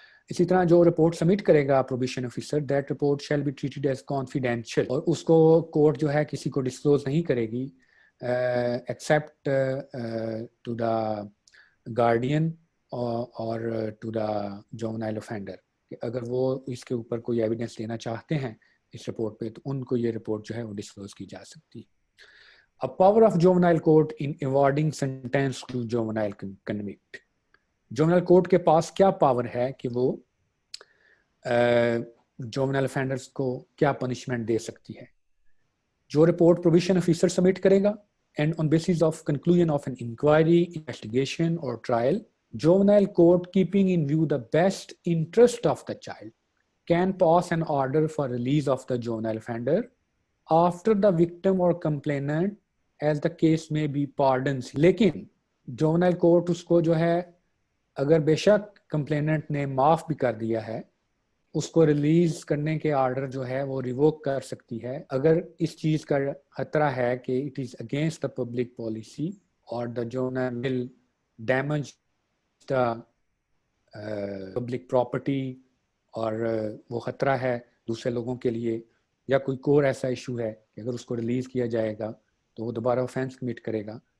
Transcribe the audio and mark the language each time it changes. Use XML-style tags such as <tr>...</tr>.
<ur>اسی طرح جو رپورٹ سبمٹ کرے گا probation officer,</ur> <en>that report shall be treated as confidential,</en> <ur>اور اس کو کورٹ جو ہے کسی کو ڈسکلوز نہیں کرے گی</ur> <en>except to the guardian</en> <ur>اور ٹو دا جونائل offender, کہ اگر وہ اس کے اوپر کوئی ایویڈنس لینا چاہتے ہیں اس رپورٹ پہ تو ان کو یہ رپورٹ جو ہے وہ ڈسکلوز کی جا سکتی.</ur> <en>A power of juvenile court in awarding sentence to juvenile convict.</en> <ur>juvenile court کے پاس کیا پاور ہے کہ وہ juvenile offenders کو کیا پنشمنٹ دے سکتی ہے. جو رپورٹ پروبیشن آفیسر سبمٹ کرے گا</ur> <en>and on basis of conclusion of an inquiry, investigation or trial, juvenile court, keeping in view the best interest of the child, can pass an order for release of the juvenile offender after the victim or complainant, as the case may be, pardons.</en> <ur>لیکن juvenile court اس کو جو ہے اگر بے شک complainant نے معاف بھی کر دیا ہے, اس کو ریلیز کرنے کے آرڈر جو ہے وہ ریووک کر سکتی ہے اگر اس چیز کا خطرہ ہے کہ</ur> <en>it is against the public policy</en> <ur>اور</ur> <en>the juvenile will damage the public property,</en> <ur>اور وہ خطرہ ہے دوسرے لوگوں کے لیے, یا کوئی اور ایسا ایشو ہے کہ اگر اس کو ریلیز کیا جائے گا تو وہ دوبارہ آفینس کمٹ کرے گا.</ur>